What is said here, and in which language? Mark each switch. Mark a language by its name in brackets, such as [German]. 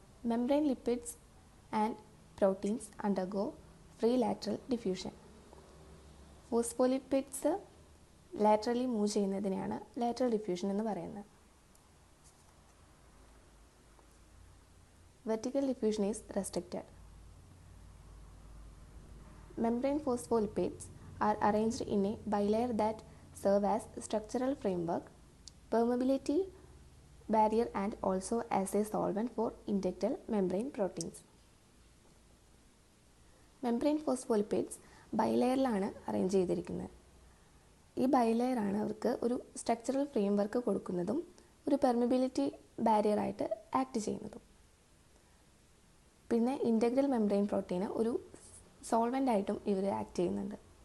[English] Membrane lipids and proteins undergo free lateral diffusion. [Malayalam] Phospholipids laterally move ചെയ്യുന്നതിനെയാണ് lateral diffusion എന്ന് പറയുന്നത്. [English] Vertical diffusion is restricted. Membrane phospholipids are arranged in a bilayer that serve as structural framework, permeability barrier and also as a solvent for integral membrane proteins. [Malayalam] Membrane phospholipids ബൈലെയറിലാണ് arrange ചെയ്തിരിക്കുന്നത്. ഈ ബൈലെയറാണ് അവർക്ക് ഒരു structural frame work കൊടുക്കുന്നതും ഒരു permeability ബാരിയറായിട്ട് act ചെയ്യുന്നതും. പിന്നെ integral membrane protein ഒരു solvent ആയിട്ടും ഇവർ ആക്ട് ചെയ്യുന്നുണ്ട്.